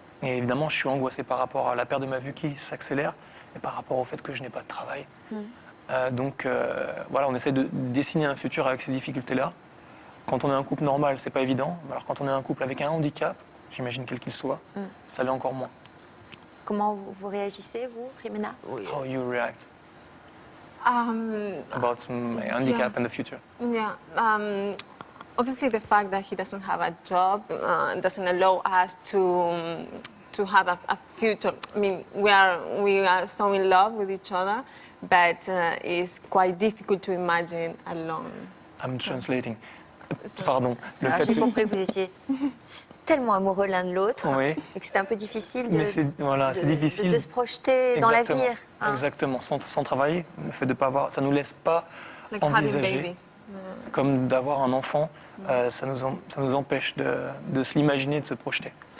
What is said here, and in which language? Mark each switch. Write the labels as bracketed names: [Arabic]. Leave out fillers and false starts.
[French] Et évidemment, je suis angoissé par rapport à la perte de ma vue qui s'accélère et par rapport au fait que je n'ai pas de travail. Donc voilà, on essaie de dessiner un futur avec ces difficultés-là. Quand on est un couple normal, c'est pas évident. Alors quand on est un couple avec un handicap, j'imagine quel qu'il soit, ça l'est encore moins. Comment vous réagissez, vous, Jimena? [English] How you react about my handicap and the future? Yeah. Obviously, the fact that he doesn't have a job doesn't allow us to have a future. I mean, we are so in love with each other, but it's quite difficult to imagine alone. I'm translating. Pardon. [French] J'ai compris que vous étiez tellement amoureux l'un de l'autre, oui. Et que c'était un peu difficile difficile de se projeter dans l'avenir. Hein. Exactement. Sans travailler, le fait de ne pas avoir, ça nous laisse pas envisager. Comme d'avoir un enfant, ça nous empêche de se l'imaginer, de se projeter.